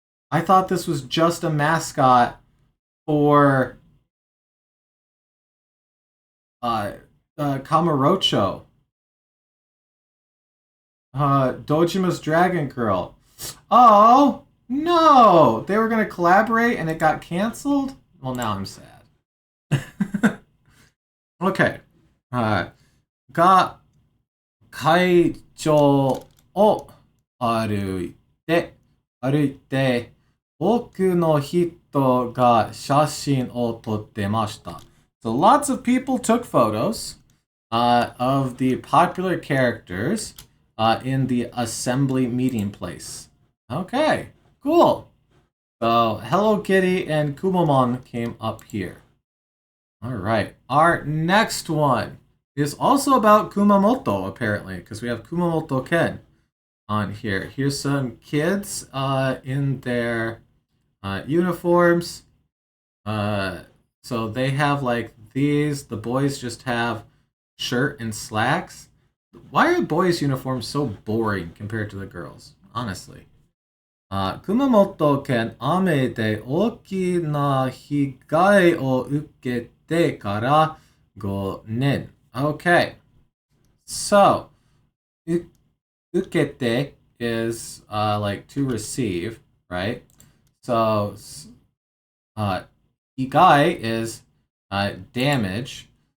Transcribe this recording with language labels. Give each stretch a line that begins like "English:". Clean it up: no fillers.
English: I thought this was just a mascot for Kamurocho. Dojima's Dragon Girl. Oh, no! They were going to collaborate and it got canceled? Well, now I'm sad. Okay.
Japanese: が、会長を歩いて、多くの人が写真を撮ってました。
English: So lots of people took photos of the popular characters in the assembly meeting place. Okay, cool. So Hello Kitty and Kumamon came up here. All right, our next one is also about Kumamoto, apparently, because we have Kumamoto Ken on here. Here's some kids in their uniforms. So they have like these. The boys just have shirt and slacks. Why are boys' uniforms so boring compared to the girls? Honestly.
Japanese: Kumamoto Ken 雨で大きな被害を受けてから5年.
English: Okay. So, 受けて is like to receive, right? So, 被害 is damage.